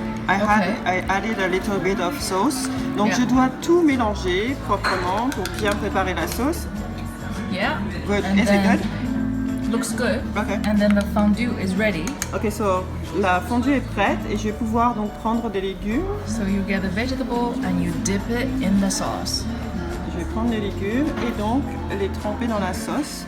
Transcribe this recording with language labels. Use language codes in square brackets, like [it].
[en] I added a little bit of sauce. [fr] Donc [en] Yeah. [fr] je dois tout mélanger proprement pour bien préparer la sauce. [en] Yeah. Good. And Is it then- good? Looks good. Okay. And then the fondue is ready. Ok, so [fr] la fondue est prête et je vais pouvoir donc prendre des légumes. [en] So you get the vegetable and you dip it in the sauce. [fr] Je vais prendre les légumes et donc les tremper dans la sauce.